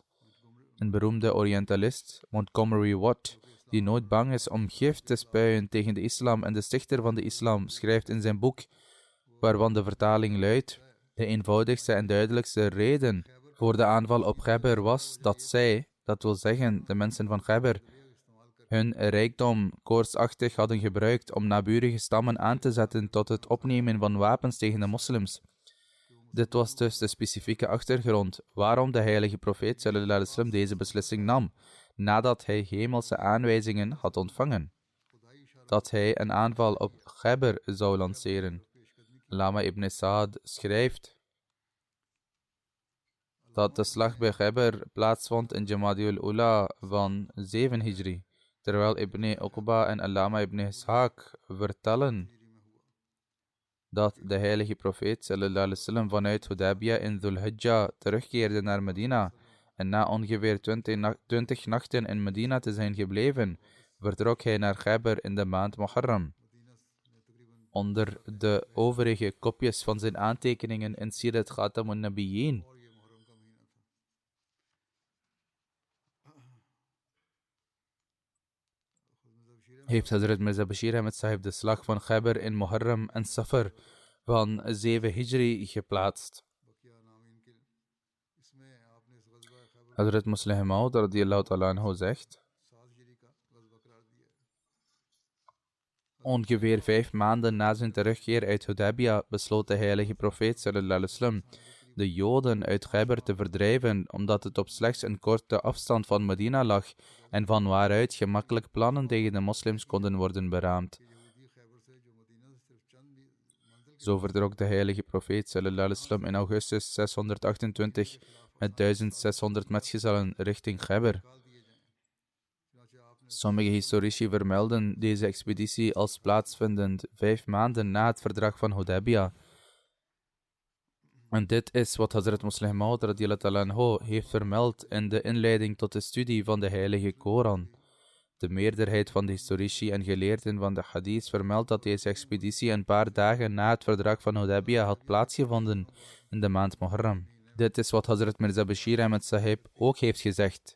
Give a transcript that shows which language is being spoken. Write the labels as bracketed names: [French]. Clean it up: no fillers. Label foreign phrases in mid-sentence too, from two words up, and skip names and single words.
[Dutch] Een beroemde Orientalist, Montgomery Watt, die nooit bang is om gif te spuien tegen de islam en de stichter van de islam, schrijft in zijn boek, waarvan de vertaling luidt: de eenvoudigste en duidelijkste reden voor de aanval op Khaybar was dat zij, dat wil zeggen de mensen van Khaybar, hun rijkdom koortsachtig hadden gebruikt om naburige stammen aan te zetten tot het opnemen van wapens tegen de moslims. Dit was dus de specifieke achtergrond waarom de heilige profeet [Arabic] صلى الله عليه وسلم [Dutch] deze beslissing nam, nadat hij hemelse aanwijzingen had ontvangen, dat hij een aanval op Khaybar zou lanceren. Lama ibn Sa'd schrijft dat de slag bij Khaybar plaatsvond in Jamadiul Ula van 7 Hijri, terwijl Ibn Uqba en Allama ibn Ishaq vertellen dat de heilige profeet [Arabic] صلى الله عليه وسلم [Dutch] vanuit Hudaybiyah in Dhul Hijjah terugkeerde naar Medina en na ongeveer 20 nachten in Medina te zijn gebleven, vertrok hij naar Khaybar in de maand Muharram. Onder de overige kopjes van zijn aantekeningen in Sirat Khatamun Nabiyyin heeft Hazrat Mirza Bashir Ahmed Sahib de slag van Khaybar in Muharram en Safar van 7 Hijri geplaatst. Hazrat Musleh Maud [Arabic] رضي الله تعالى عنه [Dutch] zegt: ongeveer 5 maanden na zijn terugkeer uit Hudaybiyah besloot de heilige profeet [Arabic] صلى الله عليه وسلم [Dutch] de Joden uit Khaybar te verdrijven, omdat het op slechts een korte afstand van Medina lag en van waaruit gemakkelijk plannen tegen de moslims konden worden beraamd. Zo vertrok de heilige profeet [Arabic] صلى الله عليه وسلم [Dutch] in augustus 628 met 1600 metgezellen richting Khaybar. Sommige historici vermelden deze expeditie als plaatsvindend 5 maanden na het verdrag van Hudaybiyah. En dit is wat Hazrat Musleh Maud [Arabic] رضي الله تعالى عنه [Dutch] heeft vermeld in de inleiding tot de studie van de heilige Koran. De meerderheid van de historici en geleerden van de hadith vermeldt dat deze expeditie een paar dagen na het verdrag van Hudaybiyah had plaatsgevonden in de maand Muharram. Dit is wat Hazrat Mirza Bashir Ahmed Sahib ook heeft gezegd.